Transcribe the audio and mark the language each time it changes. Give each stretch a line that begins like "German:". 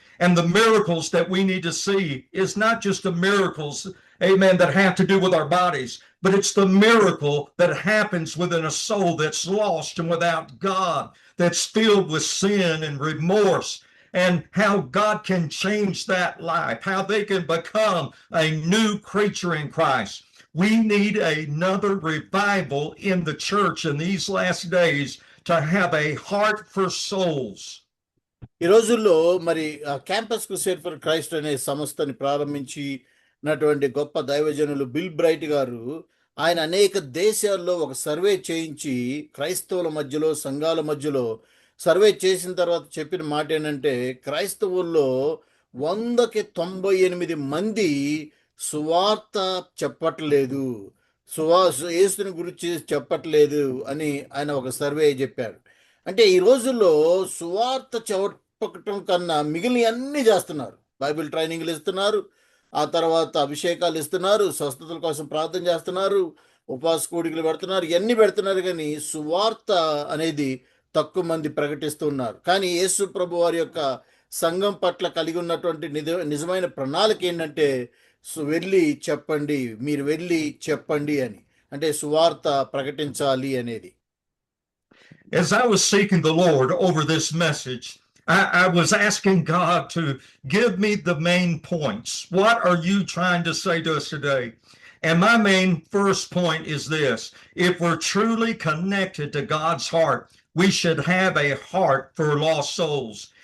English: And the miracles that we need to see is not just the miracles, amen, that have to do with our bodies, but it's the miracle that happens within a soul that's lost and without God, that's filled with sin and remorse, and how God can change that life, how they can become a new creature in Christ. We need another revival in the church in these last days to have a heart for souls.
Telugu: ఈ రోజుల్లో మరి campus crusade for Christ అనే సంస్థని ప్రారంభించినటువంటి గొప్ప దైవజనులు bill bright గారు, ఆయన అనేక దేశాల్లో ఒక సర్వే చేయించి క్రైస్తవుల మధ్యలో, సంఘాల మధ్యలో సర్వే చేసిన తర్వాత చెప్పిన మాట ఏంటంటే, క్రైస్తవుల్లో 100కి 98 మంది సువార్త చెప్పట్లేదు, యేసుని గురించి చెప్పట్లేదు అని ఆయన ఒక సర్వే చెప్పారు. అంటే ఈ రోజుల్లో సువార్త చెప్పటం కన్నా మిగిలిన అన్ని చేస్తున్నారు. బైబిల్ ట్రైనింగ్లు ఇస్తున్నారు, ఆ తర్వాత అభిషేకాలు ఇస్తున్నారు, స్వస్థతల కోసం ప్రార్థన చేస్తున్నారు, ఉపవాస కూడికలు పెడుతున్నారు, ఇవన్నీ పెడుతున్నారు, కానీ సువార్త అనేది తక్కువ మంది ప్రకటిస్తున్నారు. కానీ యేసు ప్రభు వారి యొక్క సంఘం పట్ల కలిగి ఉన్నటువంటి నిజమైన ప్రణాళిక ఏంటంటే, వెళ్ళి చెప్పండి, మీరు వెళ్ళి చెప్పండి అని, అంటే సువార్త ప్రకటించాలి అనేది.
English: As I was seeking the Lord over this message, I was asking God to give me the main points. What are you trying to say to us today? And my main first point is this: if we're truly connected to God's heart, we should have a heart for lost souls.